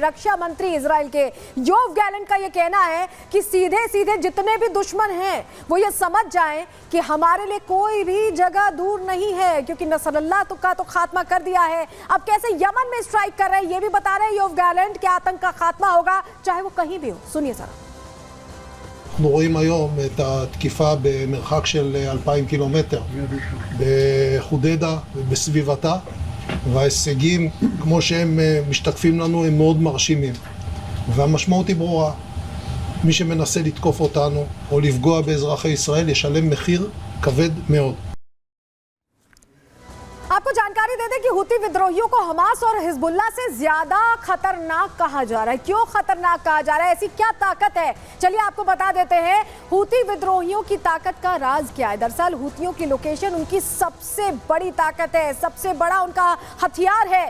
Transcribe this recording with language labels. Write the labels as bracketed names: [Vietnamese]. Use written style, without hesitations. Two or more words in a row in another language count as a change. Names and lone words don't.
[Hindi] रक्षा मंत्री इजराइल के योव गैलेंट का यह कहना है कि सीधे सीधे जितने भी दुश्मन हैं वो ये समझ जाएं कि हमारे लिए कोई भी जगह दूर नहीं है, क्योंकि नसरल्लाह का तो खात्मा कर दिया है। अब कैसे यमन में स्ट्राइक कर रहे हैं ये भी बता रहे हैं योव गैलेंट कि आतंक का खात्मा होगा चाहे वो कहीं भी हो। सुनिए जरा। [Hebrew] אנחנו רואים היום את התקיפה במרחק של 2,000 קילומטר בחודדה ובסביבתה, וההישגים כמו שהם משתקפים לנו הם מאוד מרשימים, והמשמעות היא ברורה: מי שמנסה לתקוף אותנו או לפגוע באזרחי ישראל ישלם מחיר כבד מאוד। [Hindi] आपको जानकारी दे दें कि हूती विद्रोहियों को हमास और हिजबुल्लाह से ज्यादा खतरनाक कहा जा रहा है। क्यों खतरनाक कहा जा रहा है, ऐसी क्या ताकत है, चलिए आपको बता देते हैं। हूती विद्रोहियों की ताकत का राज क्या है? दरअसल हूतियों की लोकेशन उनकी सबसे बड़ी ताकत है, सबसे बड़ा उनका हथियार है।